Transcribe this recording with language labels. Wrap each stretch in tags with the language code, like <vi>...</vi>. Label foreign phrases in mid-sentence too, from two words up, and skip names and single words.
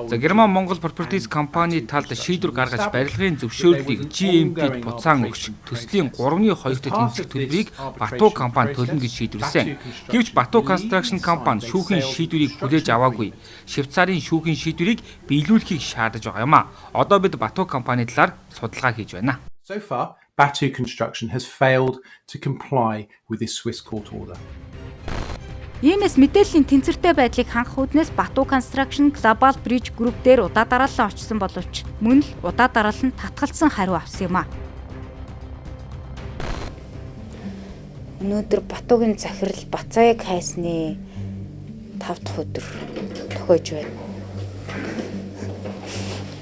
<mn>За Герман Монгол Properties компани талд шийдвэр гаргаж барилгын зөвшөөрлийг GMP-д буцаан өгч төслийн 3/2-т тэнцэх төлбөрийг Бато компани төлнө гэж шийдвэрлсэн. Гэвч Бато Construction компани шүүхийн шийдвэрийг хүлээж аваагүй. Швейцарын шүүхийн шийдвэрийг биелүүлэхийг шаардаж байгаа юм а. Одоо бид Бато компани талаар судалгаа хийж байна.</mn> <en>So far, Batu Construction has failed to comply with this Swiss court order.</en> <mn>Иймээс мэдээллийн тэнцвэртэй байдлыг хангах үүднээс Бато Construction Global Bridge Group дээр удаа дараалан очсон боловч мөн л удаа дараалан татгалцсан хариу авсан юм а. Өнөөдөр Батугийн захирал Бацааг хайсны 5 дахь өдөр төхөөж байна.</mn>